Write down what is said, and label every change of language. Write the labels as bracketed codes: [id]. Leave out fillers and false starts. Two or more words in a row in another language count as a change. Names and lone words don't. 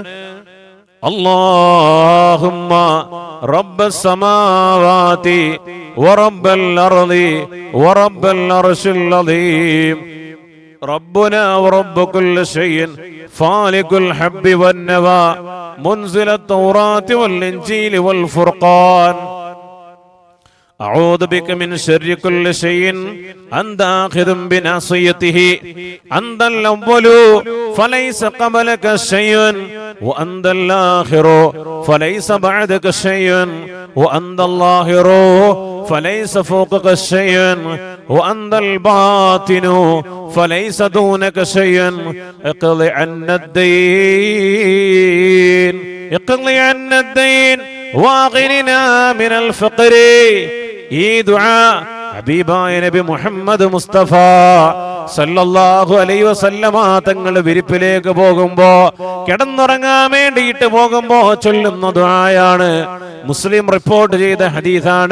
[ar] اللهم رب السماوات ورب الأرض ورب العرش العظيم ربنا ورب كل شيء فالق الحب والنوى منزل التوراة والإنجيل والفرقان أعوذ بك من شر كل شيء أنت آخذ بناصيته أنت الأول فليس قبلك شيء وأنت الآخر فليس بعدك شيء وأنت الظاهر فليس فوقك شيء وأنت الباطن فليس دونك شيء اقض عنا الدين اقض عنا الدين واغننا من الفقر. [ml] ഈ ദുആ ഹബീബായ നബി മുഹമ്മദ് മുസ്തഫ [ar] صلى الله عليه وسلم [ml] തങ്ങൾ വിരിപ്പിലേക്ക് പോകുമ്പോ, കിടന്നുറങ്ങാൻ വേണ്ടിയിട്ട് പോകുമ്പോ ചൊല്ലുന്ന ദുആയാണ്. മുസ്ലിം റിപ്പോർട്ട് ചെയ്ത ഹദീസാണ്.